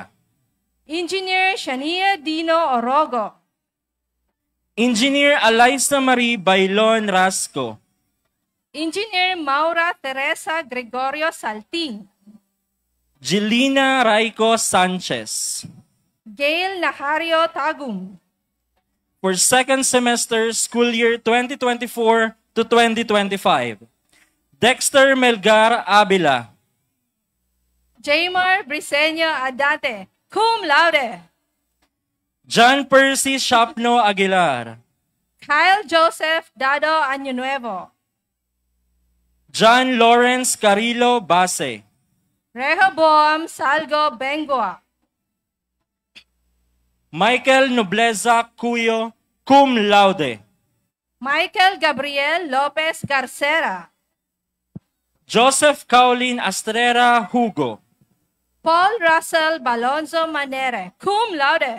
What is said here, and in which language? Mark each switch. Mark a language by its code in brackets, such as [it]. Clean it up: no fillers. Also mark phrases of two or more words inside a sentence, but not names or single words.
[en] Engineer Shania Dino Orogo. Engineer Eliza Marie Bailon Rasco. Engineer Maura Teresa Gregorio Salting. Jelina Raico Sanchez. Gail Nahario Tagum. For second semester, school year 2024 to 2025. Dexter Melgar Abila. Jaymar Briseño Adate, [la] cum laude. [en] John Percy Shapno Aguilar. Kyle Joseph Dado Año Nuevo. John Lawrence Carrillo Base. Rehoboam Salgo Bengoa. Michael Nobleza Cuyo, [la] cum laude. [en] Michael Gabriel Lopez Garcera. Joseph Caulin Astrera Hugo. Paul Russell Balonzo Manere, [la] cum laude.